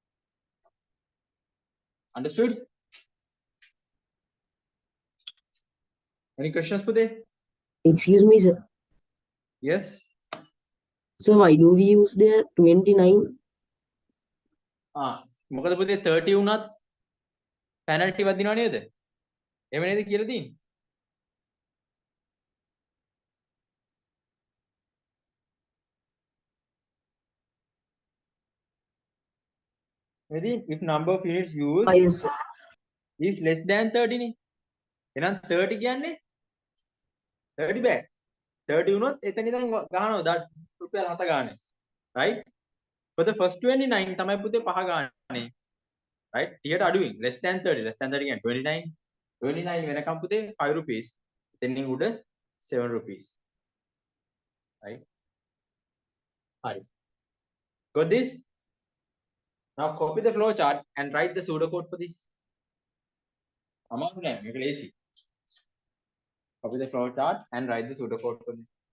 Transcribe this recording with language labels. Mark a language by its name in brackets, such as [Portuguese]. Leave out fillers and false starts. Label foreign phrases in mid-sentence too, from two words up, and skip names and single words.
[English] Understood? Any questions, Pude? Excuse me, sir. Yes. So why do we use there 29? [Sinhala] මොකද පුතේ 30 වුණත් penalty එකක් දිනව නේද? එහෙම නේද කියලා තියෙන්නේ? [English] Ready? If number of units used Yes, sir. is less than [Sinhala] 30 නේ. එහෙනම් 30 කියන්නේ 30 බෑ. 30 වුණොත් එතන ඉඳන් ගහනවා රුපියල් 7 ගානේ. [English] Right? For the first [Sinhala] 29 තමයි පුතේ 5 ගානේ. [English] Right? [Sinhala] 30ට අඩුවෙන් [English] less than 30. Less than 30 කියන්නේ 29. [Sinhala] 29 වෙනකම් පුතේ 5 rupees. එතනින් උඩ 7 rupees. [English] Right? Right. Got this? Now copy the flow chart and write the pseudocode for this. [Sinhala] අමාරු නෑ මේක ලේසි. [English] Copy the flow chart and write the pseudocode for this.